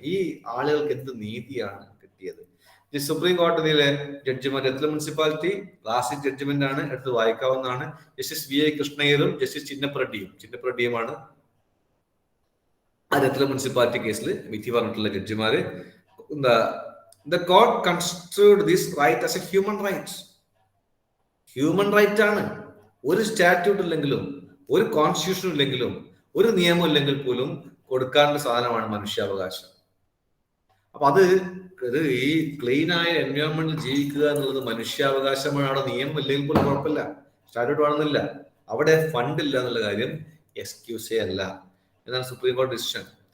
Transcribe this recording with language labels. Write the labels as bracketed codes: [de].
[ml] ഈ ആളുകൾക്ക് എന്ത് നീതിയാണ് കിട്ടിയത്? സുപ്രീം കോടതിയിലെ ജഡ്ജിമാർ രത്ല മുനിസിപ്പാലിറ്റി ലാസ്റ്റ് ജഡ്ജ്മെന്റ് ആണ്, എടുത്ത് വായിക്കാവുന്നതാണ്. ജസ്റ്റിസ് വി ഐ കൃഷ്ണയ്യരും ജസ്റ്റിസ് ചിന്നപ്പറെഡ്ഡിയുമാണ് ആ രത്ല മുനിസിപ്പാലിറ്റി കേസിൽ വിധി പറഞ്ഞിട്ടുള്ള ജഡ്ജിമാര്. [en] The court construed this right as a human right. [ml] Human right ആണ്. ഒരു സ്റ്റാറ്റ്യൂട്ട് ഇല്ലെങ്കിലും, ഒരു കോൺസ്റ്റിറ്റ്യൂഷൻ ഇല്ലെങ്കിലും, ഒരു നിയമം ഇല്ലെങ്കിൽ പോലും കൊടുക്കാനുള്ള സാധനമാണ് മനുഷ്യാവകാശം. അപ്പൊ അത് ഈ ക്ലീൻ ആയ എൻവയോൺമെന്റിൽ ജീവിക്കുക എന്നുള്ളത് മനുഷ്യാവകാശമാണ്. അവിടെ നിയമം ഇല്ലെങ്കിൽ പോലും കുഴപ്പമില്ല, സ്റ്റാറ്റ്യൂട്ട് വേണമെന്നില്ല. അവിടെ ഫണ്ട് ഇല്ല എന്നുള്ള കാര്യം എക്സ്ക്യൂസേ അല്ല. എന്നാണ് സുപ്രീം കോടതി ഡിസിഷൻ.